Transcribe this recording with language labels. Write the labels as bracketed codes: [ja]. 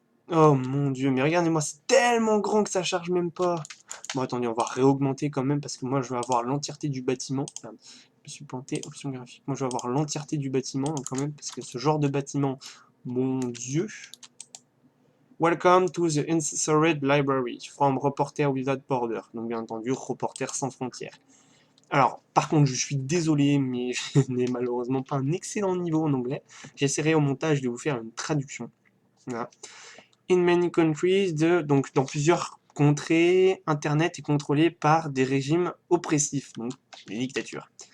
[fr] Oh mon dieu, mais regardez-moi, c'est tellement grand que ça charge même pas. Bon, attendez, on va réaugmenter quand même, parce que moi, je vais avoir l'entièreté du bâtiment. Merde, je me suis planté, option graphique. Moi, je vais avoir l'entièreté du bâtiment, quand même, parce que ce genre de bâtiment, mon dieu. [en] Welcome to the Incensored Library, from Reporter Without Border. [fr] Donc, bien entendu, Reporter sans frontières. Alors, par contre, je suis désolé, mais je n'ai malheureusement pas un excellent niveau en anglais. J'essaierai au montage de vous faire une traduction. Voilà. [en] In many countries, [fr] donc dans plusieurs contrées, Internet est contrôlé par des régimes oppressifs, donc les dictatures.